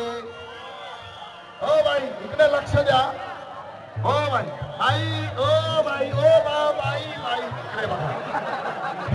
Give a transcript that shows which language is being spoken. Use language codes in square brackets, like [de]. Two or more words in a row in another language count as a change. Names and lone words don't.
[mr] ओ भाई इकडे लक्ष द्या. ओ भाई आई ओ भाई ओ बाई भाई इकडे बघा.